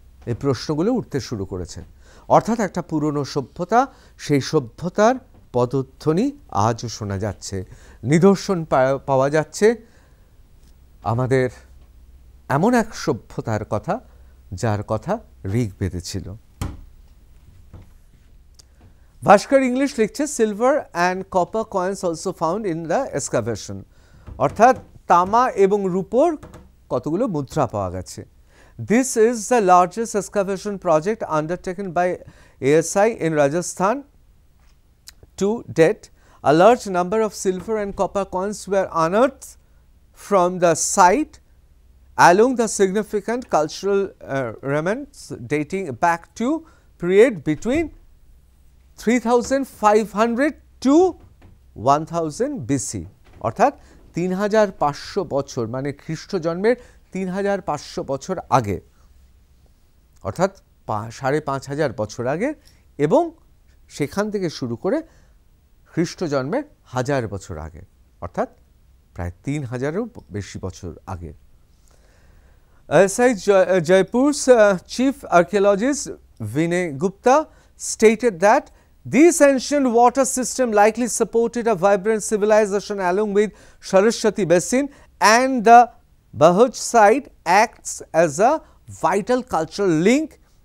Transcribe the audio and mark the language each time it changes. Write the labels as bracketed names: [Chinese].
[Bangla] এই প্রশ্নগুলো উঠতে শুরু করেছে। অর্থাৎ একটা পুরনো সভ্যতা, সেই সভ্যতার পদধ্বনি আজও শোনা যাচ্ছে, নিদর্শন পাওয়া যাচ্ছে আমাদের এমন এক সভ্যতার কথা যার কথা ঋগ্বেদে ছিল। ভাস্কর ইংলিশ লিখছে, [English] silver and copper coins also found in the excavation, [Bangla] অর্থাৎ তামা এবং রূপোর কতগুলো মুদ্রা পাওয়া গেছে। [English] This is the largest excavation project undertaken by ASI in Rajasthan to date. A large number of silver and copper coins were unearthed from the site along the significant cultural remnants dating back to period between 3500 to 1000 BC, [Bangla] অর্থাৎ 3500 বছর, মানে খ্রিস্ট জন্মের 3500 বছর আগে, অর্থাৎ 5500 বছর আগে, এবং সেখান থেকে শুরু করে খ্রিস্ট জন্মের 1000 বছর আগে, অর্থাৎ প্রায় 3000-এরও বেশি বছর আগে। [English] ASI Jaipur's chief archaeologist Vinay Gupta stated that this ancient water system likely supported a vibrant civilization along with Saraswati Basin, and the Bahuj site acts as a vital cultural link